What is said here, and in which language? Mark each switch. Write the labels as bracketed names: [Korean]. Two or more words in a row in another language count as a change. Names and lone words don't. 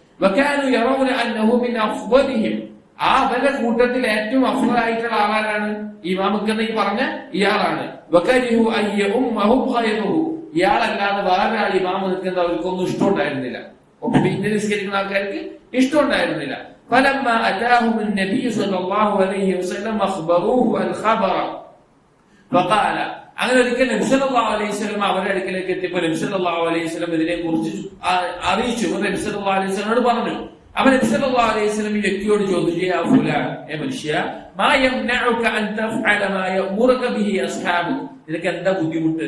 [Malayalam] ആ അവരുടെ കൂട്ടത്തിൽ ഏറ്റവും അഫ്ളലായിട്ടുള്ള ആളാരാണ്? ഇമാമുക്കെന്ന് പറഞ്ഞ ഇയാളാണ്. ഇയാളല്ലാതെ വേറൊരാൾ ഇമാമ് നിൽക്കുന്ന അവർക്കൊന്നും ഇഷ്ടമുണ്ടായിരുന്നില്ല. ഒപ്പം പിന്നെ നിസ്കരിക്കുന്ന ആൾക്കാർക്ക് ഇഷ്ടമുണ്ടായിരുന്നില്ല. [Arabic] فلما أتاهم النبي صلى الله عليه وسلم أخبروه الخبر فقال [Malayalam] അങ്ങനെ ഒരിക്കൽ നബി [Arabic] صلى الله عليه وسلم [Malayalam] അവരുടെ അടുക്കലേക്ക് എത്തിയപ്പോൾ നബി [Arabic] صلى الله عليه وسلم [Malayalam] ഇതിനെ കുറിച്ച് അറിയിച്ചു. നബി [Arabic] صلى الله عليه وسلم [Malayalam] പറഞ്ഞു. അവൻ നബി [Arabic] صلى الله عليه وسلم [Malayalam] ഈ വ്യക്തിയോട് ചോദിച്ചു, [Arabic] يا فلان, [Malayalam] ഏ മനുഷ്യ, [Arabic] ما يمنعك أن تفعل ما يأمرك به أصحاب, [Malayalam] നിനക്ക് എന്താ ബുദ്ധിമുട്ട്?